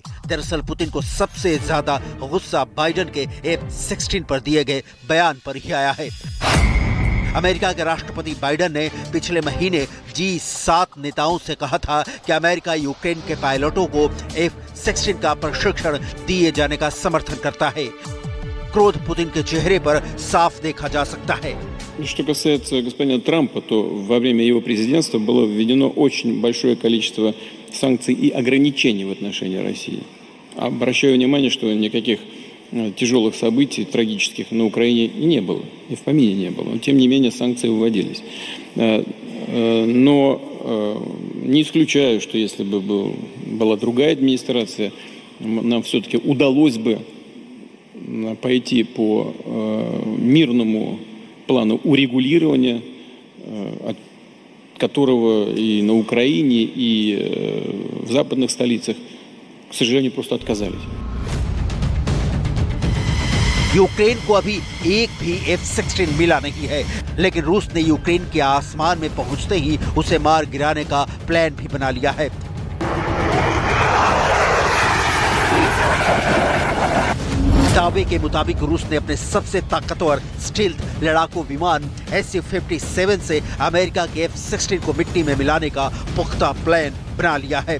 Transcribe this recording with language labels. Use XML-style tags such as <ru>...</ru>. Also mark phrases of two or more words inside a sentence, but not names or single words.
<hi>दरअसल पुतिन को सबसे ज्यादा गुस्सा बाइडेन के F-16 पर दिए गए बयान पर ही आया है। अमेरिका के राष्ट्रपति बाइडेन ने पिछले महीने G7 नेताओं से कहा था कि अमेरिका यूक्रेन के पायलटों को F-16 का प्रशिक्षण दिए जाने का समर्थन करता है। क्रोध पुतिन के चेहरे पर साफ देखा जा सकता है।</hi> <ru>Что касается господина Трампа, то во время его президентства было введено очень большое количество санкций и ограничений в отношении России. Обращаю внимание, что никаких тяжелых событий, трагических на Украине не было, и в помине не было. Но, тем не менее, санкции вводились. Но не исключаю, что если бы была другая администрация, нам все-таки удалось бы пойти по мирному плану урегулирования, от которого и на Украине, и в западных столицах, к сожалению, просто отказались.</ru> <hi>यूक्रेन को अभी एक भी F-16 मिला नहीं है, लेकिन रूस ने यूक्रेन के आसमान में पहुंचते ही उसे मार गिराने का प्लान भी बना लिया है। दावे के मुताबिक रूस ने अपने सबसे ताकतवर स्टील्थ लड़ाकू विमान Su-57 से अमेरिका के F-16 को मिट्टी में मिलाने का पुख्ता प्लान बना लिया है।</hi>